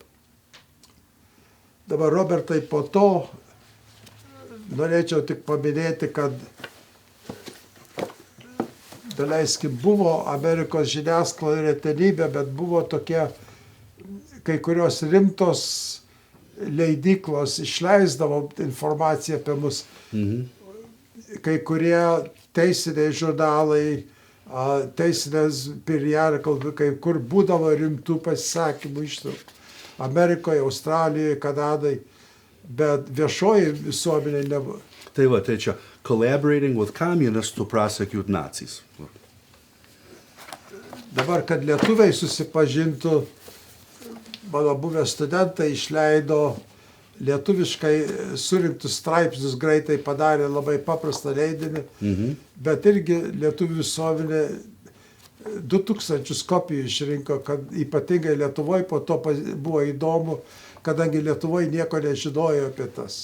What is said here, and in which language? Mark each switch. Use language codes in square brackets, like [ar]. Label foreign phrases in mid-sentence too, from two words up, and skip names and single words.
[lt] Dabar, Robertai, po to norėčiau tik paminėti, kad daleiskim, buvo Amerikos žiniasklaida retenybė, bet buvo tokie kai kurios rimtos leidyklos išleisdavo informaciją apie mus. Kai kurie teisiniai žurnalai teisinės periodikal, kur būdavo rimtų pasisakymų ištraukų. Amerikoje, Australijoje, Kanadai, bet viešoji visuomenė nebuvo. Tai va, tai čia [en] collaborating with communists to prosecute Nazis. [lt] Dabar, kad lietuviai susipažintų, mano buvę studentai išleido lietuviškai surinktus straipsnius, greitai padarė labai paprastą leidinį, bet irgi lietuvių visuomenė 2000 kopijų išrinko, kad ypatingai Lietuvoje po to buvo įdomu, kadangi Lietuvoje nieko nežinojo apie tas